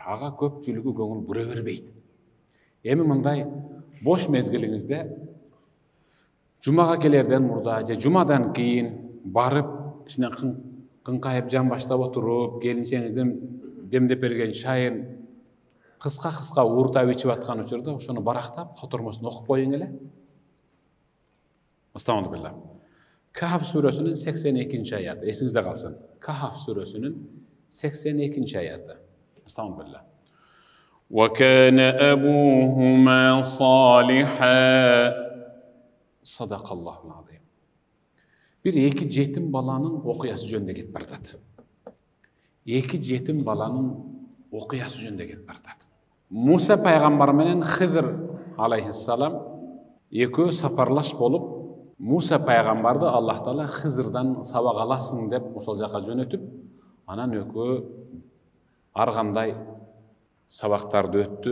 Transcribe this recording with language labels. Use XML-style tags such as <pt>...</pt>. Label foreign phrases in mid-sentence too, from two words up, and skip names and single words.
<ky>Ага көпчүлүгү көңүл бура бербейт. Эми мындай бош мезгилиңизде жумага келерден мурда же жумадан кийин барып, кичине кыңкайып жан баштап отуруп, келинчеңизден демдеп берген чайын кыска ууртап ичип аткан учурда ошону барактап, котормосун окуп коюң эле. Астагфирулла. Кахф сүрөсүнүн 82-нчи аяты, эсиңизде калсын. Кахф сүрөсүнүн 82-нчи аяты. Астагфирулла.</ky> <ar>وكان أبوهما صالحا. صدق الله العظيم.</ar> <ky>Бир эки жетим баланын окуясы жөнүндө кетип баратат. Эки жетим баланын окуясы жөнүндө кетип баратат. Муса пайгамбар менен Хидр алейхиссалам экөө сапарлаш болуп, Муса пайгамбарды Аллах Таала Хизрдан сабак аласың деп ошол жака жөнөтүп, анан экөө ар кандай сабактарды өттү.</ky>